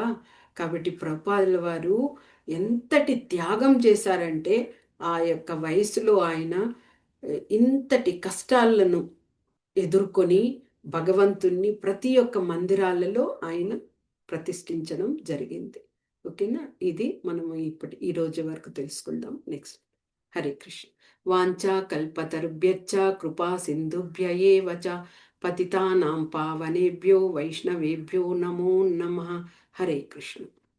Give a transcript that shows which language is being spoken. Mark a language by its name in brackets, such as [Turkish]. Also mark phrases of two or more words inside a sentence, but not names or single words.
[Telugu] కాబట్టి ప్రభుపాదుల వారు ఎంతటి త్యాగం చేశారంటే ఆ యొక్క వయసులో ఆయన ఇంతటి కష్టాలను ఎదుర్కొని భగవంతుణ్ణి ప్రతి ఒక్క మందిరాలలో ఆయన ప్రతిష్ఠించడం జరిగింది. ఓకేనా? ఇది మనము ఈ రోజు వరకు తెలుసుకుందాం. నెక్స్ట్. హరే కృష్ణ. [Sanskrit] వాంఛా కల్పతరుభ్యశ్చ కృపా సింధుభ్య ఏవ చ పతితానాం పావనేభ్యో వైష్ణవేభ్యో నమో నమః. [Telugu] హరే కృష్ణ.